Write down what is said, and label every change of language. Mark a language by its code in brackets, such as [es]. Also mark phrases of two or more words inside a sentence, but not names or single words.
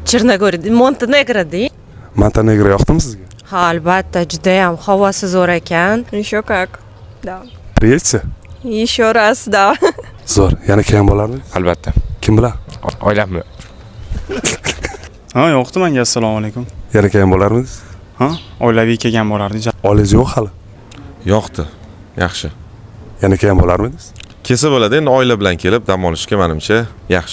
[uz] Montenegroda. Montenegro yoqdimi sizga? Ha, albatta, juda ham havosi zo'r ekan. [ru] Еще как. Да. Приедете? Еще раз, да. [uz] Zo'r. Yana kelgan bo'lardingiz? Albatta. Kim bilan? Oilam bilan. Ha, yo'qdi menga. Assalomu alaykum. Yana kelgan bo'lardingiz? Ha, oilaviy kelgan bo'lardik. Oilangiz yo'q hali? Yo'qdi. Yaxshi. Yana kelgan bo'lardingiz? Kelsa bo'ladi, endi oila bilan kelib dam olishga menimcha yaxshi.